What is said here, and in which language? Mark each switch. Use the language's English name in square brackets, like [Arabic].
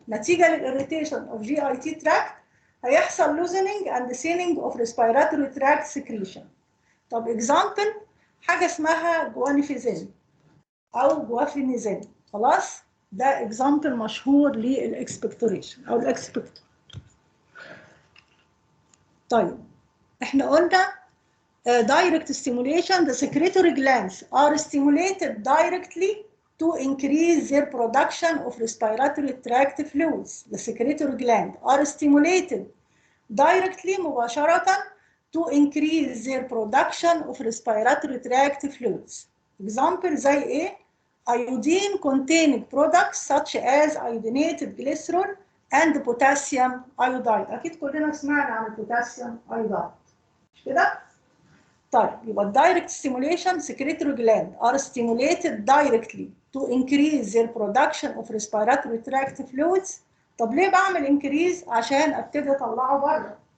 [English] نتيجة للirritation of GIT tract هيحصل loosening and thinning of respiratory tract secretion. [Arabic] طب example حاجة اسمها جوانفيزين أو جوافينيزين، خلاص؟ ده example مشهور للإكسبكتوريشن أو الإكسبكتور. طيب إحنا قلنا [English] direct stimulation: the secretory glands are stimulated directly to increase their production of respiratory tract fluids. The secretory glands are stimulated directly مباشرة to increase their production of respiratory tract fluids. Example زي إيه؟ iodine containing products such as iodinated glycerol and potassium iodide. [Arabic] أكيد كلنا سمعنا عن البوتاسيوم iodide، مش كده؟ طيب يبقى [English] direct stimulation: secretory glands are stimulated directly to increase their production of respiratory tract fluids. [Arabic] طب ليه بعمل increase؟ عشان ابتدي اطلعه بره.